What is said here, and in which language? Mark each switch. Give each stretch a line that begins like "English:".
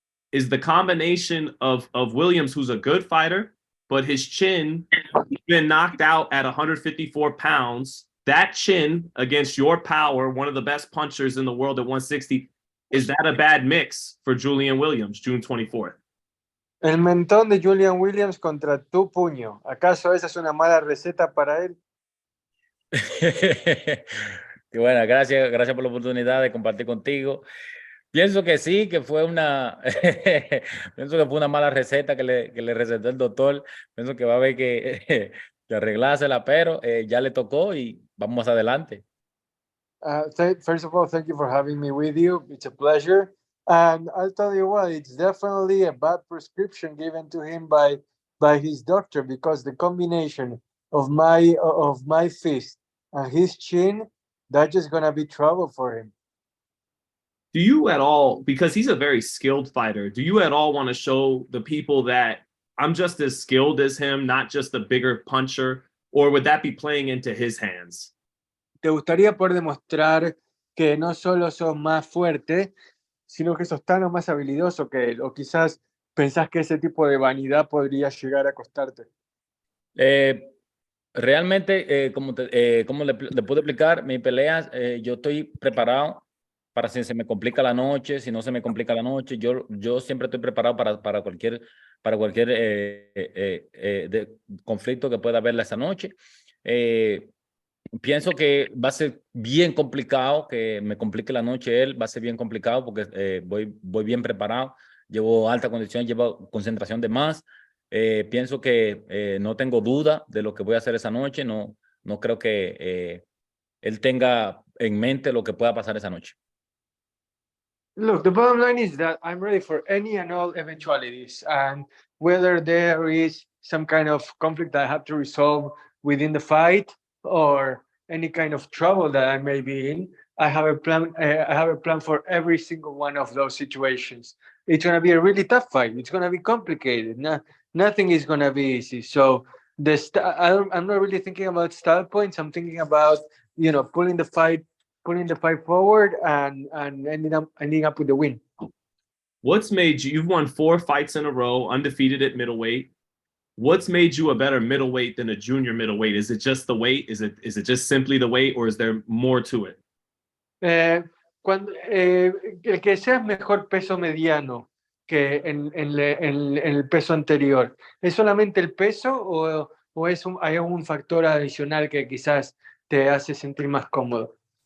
English: Is the combination of Williams, who's a good fighter, but his chin, he's been knocked out at 154 pounds, that chin against your power, one of the best punchers in the world at 160, is that a bad mix for Julian Williams, June 24th?
Spanish: El mentón de Julian Williams contra tu puño. ¿Acaso esa es una mala receta para él? Qué bueno, gracias por la oportunidad de compartir contigo. Pienso que sí, que fue una pienso que fue una mala receta que le recetó el doctor. Pienso que va a haber que arreglársela, pero ya le tocó y vamos adelante.
English: First of all, thank you for having me with you. It's a pleasure. And I'll tell you what, it's definitely a bad prescription given to him by his doctor, because the combination of my fist and his chin, that's just gonna be trouble for him. Do you at all, because he's a very skilled fighter, do you at all want to show the people that I'm just as skilled as him, not just a bigger puncher, or would that be playing into his hands?
Spanish: ¿Te gustaría poder demostrar que no solo sos más fuerte, sino que sos tan o más habilidoso que él? ¿O quizás pensás que ese tipo de vanidad podría llegar a costarte? Realmente, como le puedo explicar, mis peleas, yo estoy preparado para si se me complica la noche, si no se me complica la noche, yo siempre estoy preparado para cualquier conflicto que pueda haber esa noche. Pienso que va a ser bien complicado que me complique la noche él, va a ser bien complicado porque voy bien preparado, llevo alta condición, llevo concentración de más. Pienso que no tengo duda de lo que voy a hacer esa noche, no creo que él tenga en mente lo que pueda pasar esa noche.
English: Look, the bottom line is that I'm ready for any and all eventualities, and whether there is some kind of conflict that I have to resolve within the fight or any kind of trouble that I may be in, I have a plan. I have a plan for every single one of those situations. It's going to be a really tough fight. It's going to be complicated. Nothing is going to be easy. So I'm not really thinking about style points. I'm thinking about, pulling the fight forward and ending up with the win. What's made you've won 4 fights in a row, undefeated at middleweight. What's made you a better middleweight than a junior middleweight? Is it just the weight? Is it just simply the weight, or is there more to it?
Spanish: El que seas mejor peso mediano que en el peso anterior, ¿es solamente el peso o hay algún factor adicional que quizás te hace sentir más cómodo?